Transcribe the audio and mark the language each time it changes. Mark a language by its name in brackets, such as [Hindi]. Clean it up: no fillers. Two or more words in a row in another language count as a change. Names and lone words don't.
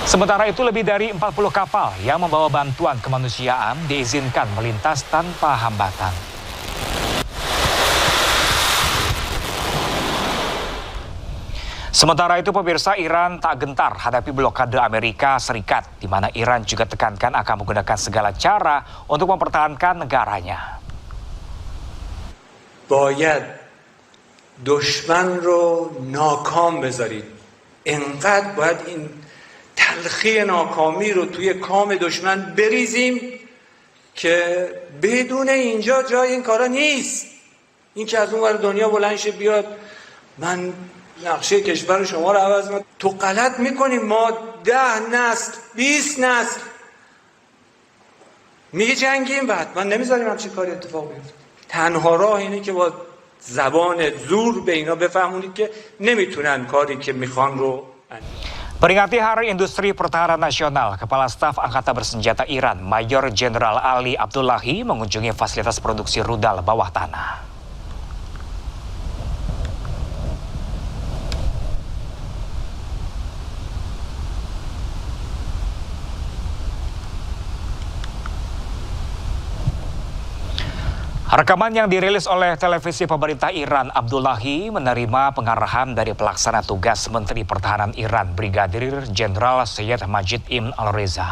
[Indonesian] Sementara itu lebih dari 40 kapal yang membawa bantuan kemanusiaan diizinkan melintas tanpa hambatan. Sementara itu pemirsa, Iran tak gentar hadapi blokade Amerika Serikat, di mana Iran juga tekankan akan menggunakan segala cara untuk mempertahankan negaranya. [Persian] باید دشمن رو ناکام بذارید. انقدر باید این تلخی ناکامی رو توی کام دشمن بریزیم که بدون اینجا جای این کارا نیست. این که از اون ور دنیا بلند شه بیاد من نقشه کشور شما رو عوض میکنم، تو غلط میکنیم. ما 10 نسل 20 نسل میجنگیم و حتما نمیذاریم همچین کاری اتفاق بیفته. تنها راه اینه که با زبان زور به اینا بفهمونید که نمیتونن کاری که میخوان رو انجام. [Indonesian] Peringati Hari Industri Pertahanan Nasional, Kepala Staf Angkatan Bersenjata Iran, Mayor Jenderal Ali Abdullahi mengunjungi fasilitas produksi rudal bawah tanah. Rekaman yang dirilis oleh televisi pemerintah Iran, Abdullahi menerima pengarahan dari pelaksana tugas Menteri Pertahanan Iran, Brigadir Jenderal Syed Majid Ibn Al-Reza.